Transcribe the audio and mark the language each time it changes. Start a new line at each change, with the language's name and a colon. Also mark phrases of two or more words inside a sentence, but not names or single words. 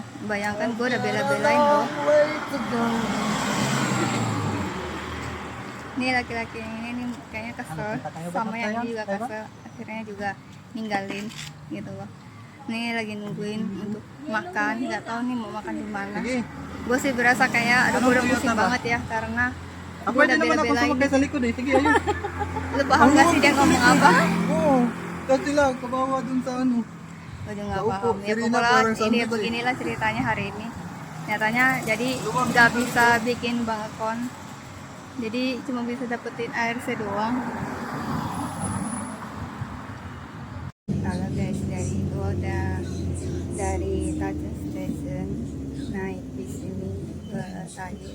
Indonesian: Bayangkan gue udah bela-belain loh. Ini laki-laki yang ini nih kayaknya kesel sama yang ini juga kesel, akhirnya juga ninggalin gitu loh. Nih lagi nungguin untuk makan, nggak tahu nih mau makan di mana. Gue sih berasa kayak aduh gue udah pusing banget ya, karena Apa gue aja udah
Filipino: naman ako
Indonesian: bela-belain.
Filipino: sumakay sa likod eh. Sige, ayun.
Indonesian: Lu paham gak sih dia ngomong apa?
Filipino: Oo. Kasi lang, kabawa dun sa ano.
Indonesian: Gue juga nggak Tahu paham kok, ya, Irina pokoknya
Filipino: parang
Indonesian: ini sandwich, beginilah ceritanya hari ini. Nyatanya jadi nggak bisa bikin
English: bank account,
Indonesian: jadi cuma bisa dapetin ARC doang. Halo guys, dari itu udah dari Tajun Station naik bis ini ke Tayu.